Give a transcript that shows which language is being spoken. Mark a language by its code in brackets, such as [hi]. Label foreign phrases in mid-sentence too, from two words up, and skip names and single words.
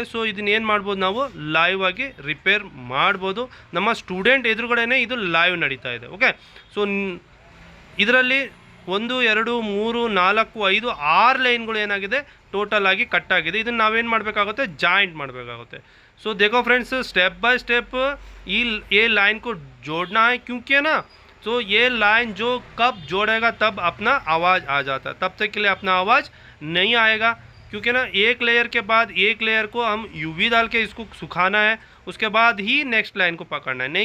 [kn] ಸೊ ಇದನ್ನೇನು ಮಾಡ್ಬೋದು, ನಾವು ಲೈವ್ ಆಗಿ ರಿಪೇರ್ ಮಾಡ್ಬೋದು। ನಮ್ಮ ಸ್ಟೂಡೆಂಟ್ ಎದುರುಗಡೆನೇ ಇದು ಲೈವ್ ನಡೀತಾ ಇದೆ। ಓಕೆ, ಸೊ ಇದರಲ್ಲಿ 1 2 3 4 5 6 ಲೈನ್ಗಳು ಏನಾಗಿದೆ, ಟೋಟಲ್ ಆಗಿ ಕಟ್ ಆಗಿದೆ। ಇದನ್ನು ನಾವೇನು ಮಾಡಬೇಕಾಗುತ್ತೆ, ಜಾಯಿಂಟ್ ಮಾಡಬೇಕಾಗುತ್ತೆ। [hi] सो देखो फ्रेंड्स, [en] step by step [hi] ये लाइन को जोड़ना है, क्योंकि है ना, तो ये लाइन जो कब जोड़ेगा तब अपना आवाज़ आ जाता है, तब तक के लिए अपना आवाज़ नहीं आएगा। क्योंकि ना एक लेयर के बाद एक लेयर को हम यूवी डाल के इसको सुखाना है, उसके बाद ही [en] next line [hi] को पकड़ना है।